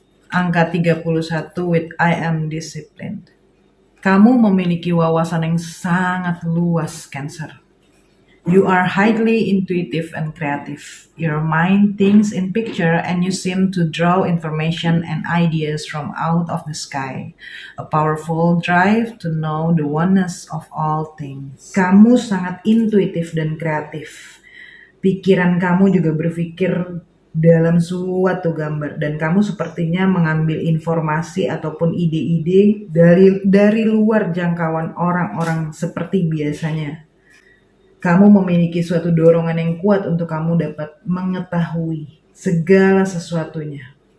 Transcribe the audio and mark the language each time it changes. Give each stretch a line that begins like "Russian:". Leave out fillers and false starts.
Indonesian: Angka
English: 31 with I am disciplined.
Indonesian: Kamu memiliki wawasan yang sangat luas, Cancer.
English: You are highly intuitive and creative. Your mind thinks in picture and you seem to draw information and ideas from out of the sky. A powerful drive to know the oneness of all things.
Indonesian: Kamu sangat intuitif dan kreatif. Pikiran kamu juga berpikir dalam suatu gambar, dan kamu sepertinya mengambil informasi ataupun ide-ide dari luar jangkauan orang-orang seperti biasanya. Kamu memiliki suatu dorongan yang kuat untuk kamu dapat mengetahui segala sesuatunya.